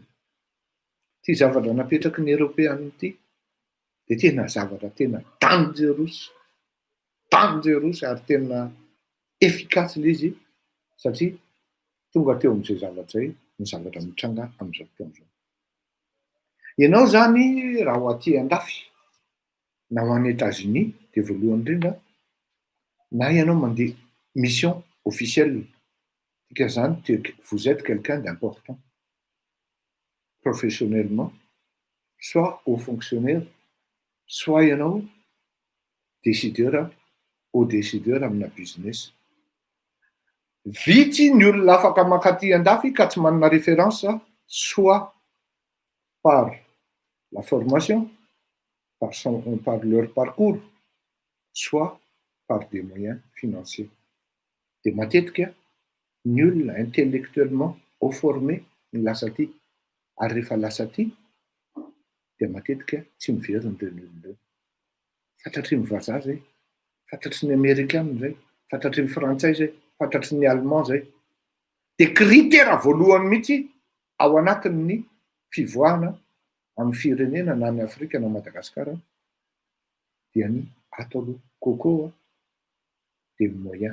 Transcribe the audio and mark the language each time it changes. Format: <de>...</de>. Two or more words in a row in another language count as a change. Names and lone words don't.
<mg>Ty zavatra napetraky ny Européana ity dia tena zavatra tena dangereux ary tena efficace ilay izy satria tonga teo amin'izay zavatra zay ny zavatra mitranga amin'izao fotoan'izao. Ianao zany raha ho aty andafy na ho any États-Unis dia voalohany indrindra na ianao mandeha</mg> <fr>mission officielle</fr> <mg>dika zany</mg> <fr>vous êtes quelqu'un d'important professionnellement, soit haut fonctionnaire, soit</fr> <mg>ianao</mg> <fr>haut décideur</fr> <mg>amina business. Vitsy ny olona afaka mankaty andafy ka tsy manana</mg> <fr>référence soit par la formation, par leur parcours, soit par des moyens financiers.</fr> <mg>Dia matetika ny olona</mg> <fr>intellectuellement haut formé</fr> <mg>ny lasa ty ary rehefa lasa ty dia matetika tsy miveriny ireny olona ireny. Fantatry ny vazaha zay, fantatry ny Amerikana zay, fantatry ny Frantsay zay, fantatry ny Allemand zay. Dia critère voalohany mihitsy ao anatin'ny fivoahana amin'ny firenena na ny Afrika na Madagasikara dia ny ato aloha coco dia moyen.</mg>